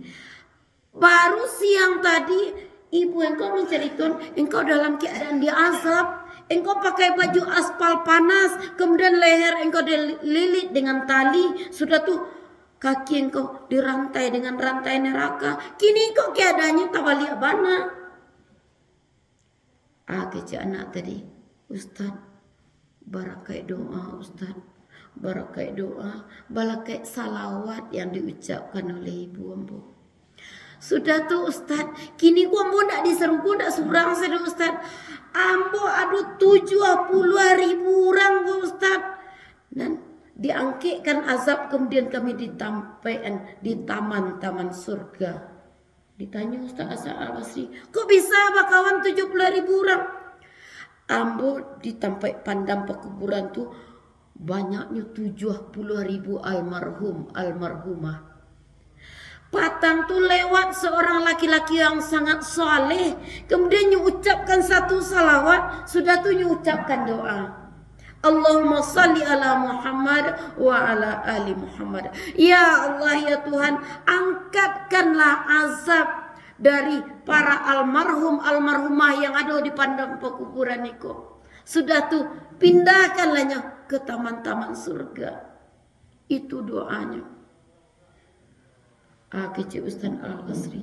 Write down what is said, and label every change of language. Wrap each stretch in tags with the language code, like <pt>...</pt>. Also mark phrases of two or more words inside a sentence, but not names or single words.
<id>Baru siang tadi ibu engkau menceritakan engkau dalam keadaan diazab. Engkau pakai baju aspal panas, kemudian leher engkau dililit dengan tali. Sudah tu kaki engkau dirantai dengan rantai neraka.</id> <min>Kini kok keadaannya tak balik bana. Kecil anak tadi, Ustaz, barakai doa Ustaz, barakai doa, barakai salawat yang diucapkan oleh ibu ambo. Sudah tu Ustaz, kini ku ambo tak diseruku, tak surang sudah Ustaz. Ambo ada 70.000 orang Ustaz.</min> <id>Dan diangkitkan azab, kemudian kami ditampaikan di taman-taman surga.</id> <min>Ditanya Ustaz Hasan Al-Basri, kok bisa bakawan 70.000 orang? Ambo ditampai pandang pekuburan tu banyaknya 70.000 almarhumah.</min> <id>Patang tu lewat seorang laki-laki yang sangat soleh, kemudian mengucapkan satu salawat, sudah tu mengucapkan doa.</id> <ar>اللهم صل على محمد وعلى آل محمد.</ar> <id>Ya Allah ya Tuhan, angkatkanlah azab dari para almarhumah yang ada di pandang pekuburan itu. Sudah tuh pindahkanlahnya ke taman-taman surga. Itu doanya. Kecik Ustaz Al-Basri.</id>